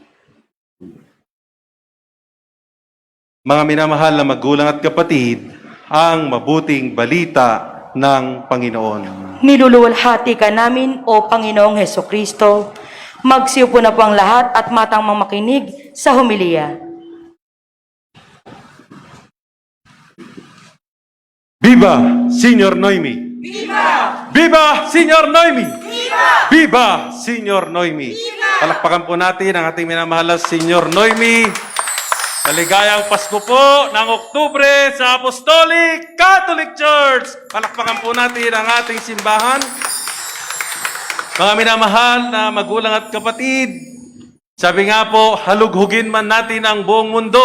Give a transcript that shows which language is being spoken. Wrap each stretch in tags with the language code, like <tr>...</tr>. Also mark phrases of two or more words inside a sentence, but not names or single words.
<tl>Mga minamahal na magulang at kapatid, ang mabuting balita ng Panginoon. Niluluwalhati ka namin, O Panginoong Hesukristo. Magsiupo na po ang lahat at matang makinig sa homilya. Viva, Señor Noemi! Viva! Viva, Señor Noemi! Viva! Viva, Señor Noemi! Viva! Palakpakan po natin ang ating minamahal na Señor Noemi. Maligayang Pasko po ng Oktubre sa Apostolic Catholic Church. Palakpakan po natin ang ating simbahan. Mga minamahal na magulang at kapatid, sabi nga po, halughugin man natin ang buong mundo.</tl>